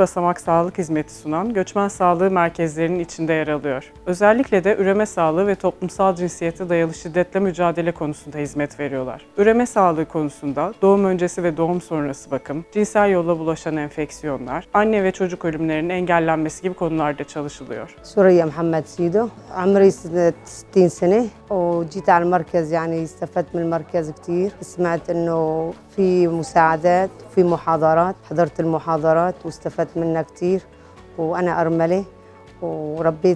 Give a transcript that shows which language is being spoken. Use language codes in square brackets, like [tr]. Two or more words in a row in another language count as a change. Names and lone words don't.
[tr] basamak sağlık hizmeti sunan göçmen sağlığı merkezlerinin içinde yer alıyor. Özellikle de üreme sağlığı ve toplumsal cinsiyete dayalı şiddetle mücadele konusunda hizmet veriyorlar. Üreme sağlığı konusunda doğum öncesi ve doğum sonrası bakım, cinsel yolla bulaşan enfeksiyonlar, anne ve çocuk ölümlerinin engellenmesi gibi konularda çalışılıyor. [ar] سوريا محمد سيدو عمري 60 سنة وجيت على المركز يعني استفدت من المركز كتير سمعت إنه في مساعدات وفي محاضرات حضرت المحاضرات واستفدت منها كتير وأنا أرملة وربيت